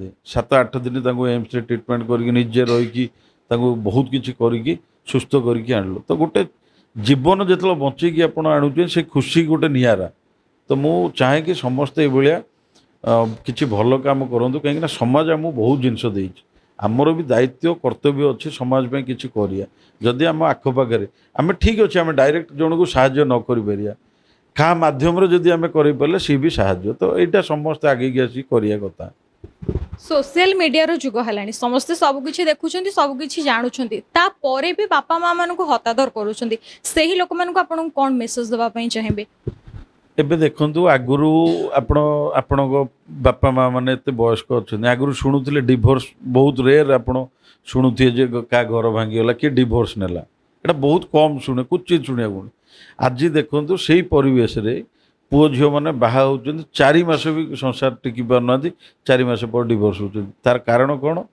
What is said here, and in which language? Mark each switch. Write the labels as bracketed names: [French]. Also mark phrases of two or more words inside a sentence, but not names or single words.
[Odia] 7-8 ଦିନ ତାଙ୍କୁ ଏମ୍ସରେ ଟ୍ରିଟମେଣ୍ଟ କରିକି ନିଜେ ରହିକି ତାଙ୍କୁ ବହୁତ କିଛି କରିକି ସୁସ୍ଥ କରିକି ଆଣିଲୁ ତ ଗୋଟେ ଜୀବନ ଯେତେବେଳେ ବଞ୍ଚେଇକି ଆପଣ ଆଣୁଛନ୍ତି ସେ ଖୁସି ଗୋଟେ ନିଆରା ତ ମୁଁ ଚାହେଁ କି ସମସ୍ତେ ଏଇଭଳିଆ କିଛି ଭଲ କାମ କରନ୍ତୁ କାହିଁକିନା ସମାଜ ଆମକୁ ବହୁତ ଜିନିଷ ଦେଇଛି ଆମର ବି ଦାୟିତ୍ୱ କର୍ତ୍ତବ୍ୟ ଅଛି ସମାଜ ପାଇଁ କିଛି କରିବା ଯଦି ଆମ ଆଖପାଖରେ ଆମେ ଠିକ୍ ଅଛି ଆମେ ଡାଇରେକ୍ଟ ଜଣକୁ ସାହାଯ୍ୟ ନ କରିପାରିବା କାହା ମାଧ୍ୟମରେ ଯଦି ଆମେ କରିପାରିଲେ ସିଏ ବି ସାହାଯ୍ୟ ତ ଏଇଟା ସମସ୍ତେ ଆଗେଇକି ଆସିକି କରିବା କଥା। [English] social media [Odia] ଯୁଗ ହେ ସମସ୍ତେ ସବୁକି ଦେଖୁଁ ସବୁକି ଜାଣୁଁ ତା'ପରେ ବି ବାପା ମା ମାନ ହତାଦର କରୁଛ ଲୋକ ମାନ କଉଣ ମେସେଜ ଦେବାଇ ଚାହିଁ? ଏବେ ଦେଖନ୍ତୁ ଆଗରୁ ଆପଣଙ୍କ ବାପା ମା ମାନେ ଏତେ ବୟସ୍କ ଅଛନ୍ତି ଆଗରୁ ଶୁଣୁଥିଲେ ଡିଭୋର୍ସ ବହୁତ ରେୟାର ଆପଣ ଶୁଣୁଥିବେ ଯେ କାହା ଘର ଭାଙ୍ଗିଗଲା କିଏ ଡିଭୋର୍ସ ନେଲା ଏଇଟା ବହୁତ କମ୍ ଶୁଣେ କୁଚିତ ଶୁଣିବାକୁ ଆଜି ଦେଖନ୍ତୁ ସେଇ ପରିବେଶରେ ପୁଅ ଝିଅମାନେ ବାହା ହେଉଛନ୍ତି 4 ମାସ ବି ସଂସାର ଟିକି ପାରୁନାହାନ୍ତି 4 ମାସ ପରେ ଡିଭୋର୍ସ ହେଉଛନ୍ତି ତାର କାରଣ କ'ଣ